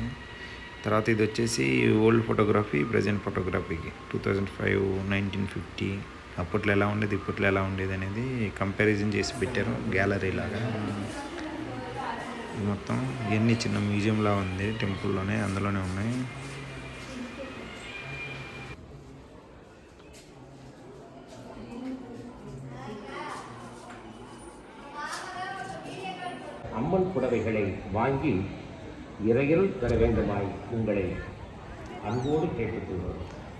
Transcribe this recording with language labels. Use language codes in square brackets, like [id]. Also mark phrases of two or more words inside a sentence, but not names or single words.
[te] తర్వాత ఇది వచ్చేసి [en] old photography, present photography [te] 2005, 1950 అప్పట్లో ఎలా ఉండేది, ఇప్పట్లో ఎలా ఉండేది అనేది కంపారిజన్ చేసి పెట్టారు గ్యాలరీ లాగా. ఇది మొత్తం ఇవన్నీ చిన్న మ్యూజియంలా ఉంది, టెంపుల్లోనే అందులోనే ఉన్నాయి. [ta] அம்மன் புடவைகளை வாங்கி இறையில் பெற வேண்டுமாய் உங்களை அன்போடு கேட்டுக்கொள்வோம்.